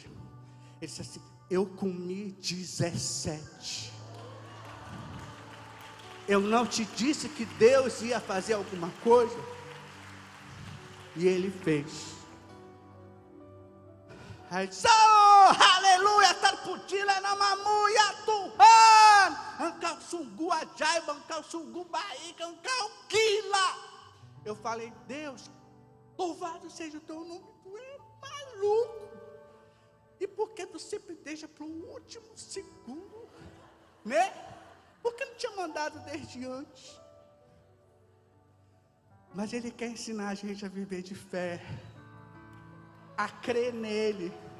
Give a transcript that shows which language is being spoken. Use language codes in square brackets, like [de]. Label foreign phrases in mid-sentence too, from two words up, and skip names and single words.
[pt] Ele disse assim, eu comi 17. Eu não te disse que Deus ia fazer alguma coisa? E ele fez. Aí disse, aleluia, tarputila na mamuia, [id] Tuhan, angkau sungguh ajaib, angkau sungguh baik, angkau gila. [pt] Eu falei, Deus, louvado seja o teu nome, tu é maluco. E por que tu sempre deixa para o último segundo, Por que não tinha mandado desde antes? Mas ele quer ensinar a gente a viver de fé, a crer nele.